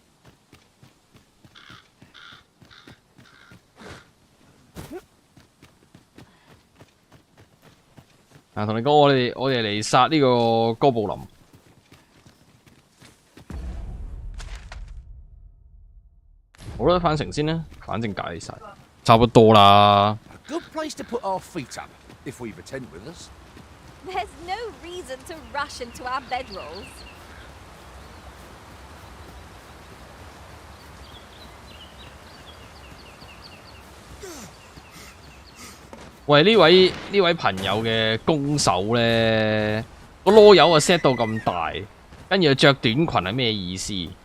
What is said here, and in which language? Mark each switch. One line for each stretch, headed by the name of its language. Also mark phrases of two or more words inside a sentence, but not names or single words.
Cantonese: 啊，同你講，我哋嚟殺呢個哥布林。好啦，返城先啦，反正解晒，差不多啦。
English: Good place to put our feet up, if we've a tent with us. There's no reason to rush into our bedrolls.
Cantonese: 喂，呢位朋友嘅攻手咧，個囉柚啊 set 到咁大，跟住着短裙係咩意思？